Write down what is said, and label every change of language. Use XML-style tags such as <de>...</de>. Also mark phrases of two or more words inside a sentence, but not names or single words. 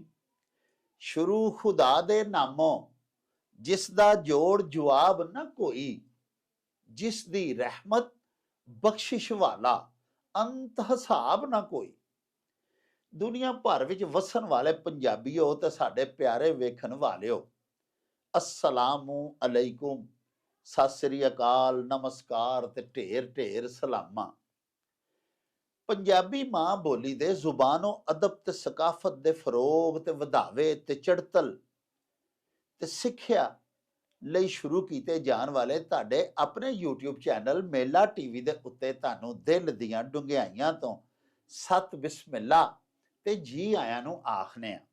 <pa>ਸ਼ੁਰੂ ਖੁਦਾ ਦੇ ਨਾਮੋਂ, ਜਿਸ ਦਾ ਜੋੜ ਜਵਾਬ ਨਾ ਕੋਈ, ਜਿਸ ਦੀ ਰਹਿਮਤ ਬਖਸ਼ਿਸ਼ ਵਾਲਾ, ਅੰਤ ਹਿਸਾਬ ਨਾ ਕੋਈ। ਦੁਨੀਆ ਭਰ ਵਿੱਚ ਵਸਣ ਵਾਲੇ ਪੰਜਾਬੀਓ ਤੇ ਸਾਡੇ ਪਿਆਰੇ ਵੇਖਣ ਵਾਲਿਓ,</pa> <ar>السلام عليكم,</ar> <pa>ਸਤ ਸ਼੍ਰੀ ਅਕਾਲ, ਨਮਸਕਾਰ ਤੇ ਢੇਰ ਢੇਰ ਸਲਾਮਾ। ਪੰਜਾਬੀ ਮਾਂ ਬੋਲੀ ਦੇ ਜ਼ੁਬਾਨੋ ਅਦਬ ਤੇ ਸਕਾਫਤ ਦੇ ਫਰੋਗ ਤੇ ਵਧਾਵੇ ਤੇ ਚੜਤਲ ਤੇ ਸਿੱਖਿਆ ਲਈ ਸ਼ੁਰੂ ਕੀਤੇ ਜਾਣ ਵਾਲੇ ਤੁਹਾਡੇ ਆਪਣੇ YouTube ਚੈਨਲ ਮੇਲਾ ਟੀਵੀ ਦੇ ਉੱਤੇ ਤੁਹਾਨੂੰ ਦਿਲ ਦੀਆਂ ਡੂੰਘਾਈਆਂ ਤੋਂ ਸਤ ਬਿਸਮਿਲ੍ਲਾ ਤੇ ਜੀ ਆਇਆਂ ਨੂੰ ਆਖਨੇ ਆ।</pa>